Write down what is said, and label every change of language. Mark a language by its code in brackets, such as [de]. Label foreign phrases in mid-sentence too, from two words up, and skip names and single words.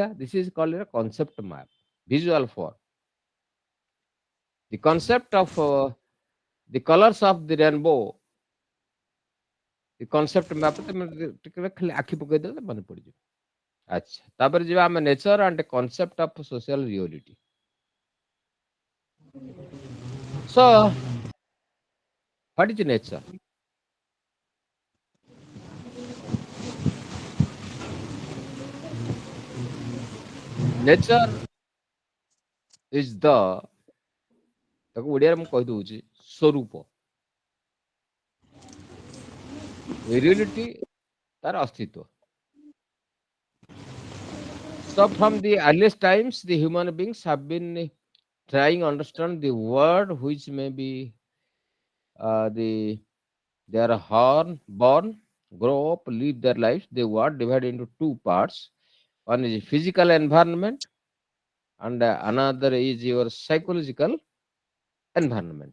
[en] This is called concept map, visual form. The concept of the colours of the rainbow. the concept map [or] ତମେ ଟିକେ ଖାଲି ଆଖି ପକେଇଦେଲେ ମନେ ପଡିଯିବ. ଆଚ୍ଛା, ତାପରେ ଯିବା ଆମେ [en] nature and concept of social reality. So, what is nature? Nature is the, [or] ତାକୁ ଓଡ଼ିଆରେ ମୁଁ କହିଦଉଛି, ସ୍ୱରୂପ. ରିୟଲିଟି ତାର ଅସ୍ତିତ୍ୱ. [en] So from the earliest times, the human beings have been trying to understand the world, which may be they are born, grow up, live their lives. The world divided into two parts. One is physical environment, and another is your psychological environment.